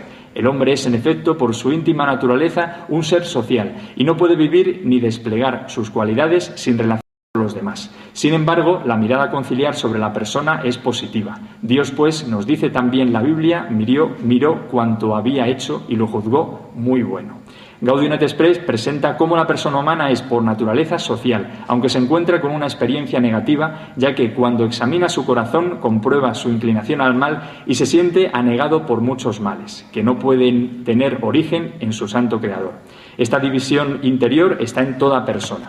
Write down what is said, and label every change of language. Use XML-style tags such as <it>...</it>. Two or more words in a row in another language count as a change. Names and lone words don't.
<es>El hombre es, en efecto, por su íntima naturaleza, un ser social y no puede vivir ni desplegar sus cualidades sin relación con los demás. Sin embargo, la mirada conciliar sobre la persona es positiva. Dios, pues, nos dice también la Biblia, miró cuanto había hecho y lo juzgó muy bueno. Gaudium et Spes presenta cómo la persona humana es por naturaleza social, aunque se encuentra con una experiencia negativa, ya que cuando examina su corazón comprueba su inclinación al mal y se siente anegado por muchos males, que no pueden tener origen en su santo Creador. Esta división interior está en toda persona.</es>